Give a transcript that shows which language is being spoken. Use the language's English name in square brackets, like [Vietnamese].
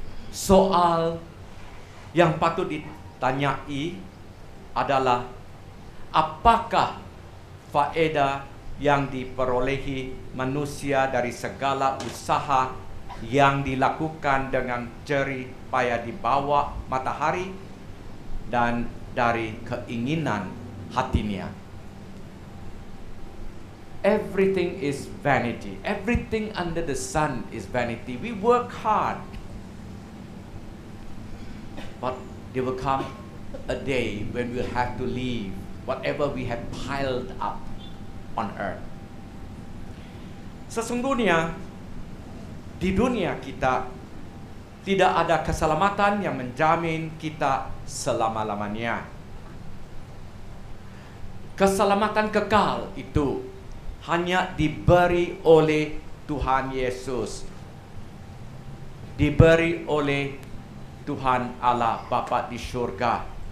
[Malay] Soal yang patut ditanyai adalah apakah faedah yang diperolehi manusia dari segala usaha yang dilakukan dengan jerih payah di bawah matahari dan dari keinginan hatinya. [English] Everything is vanity. Everything under the sun is vanity. We work hard, but there will come a day when we'll have to leave whatever we have piled up on earth. [Malay] Sesungguhnya di dunia kita tidak ada keselamatan yang menjamin kita selama-lamanya. Keselamatan kekal itu hanya diberi oleh Tuhan Yesus, diberi oleh Tuhan Allah Bapa di surga.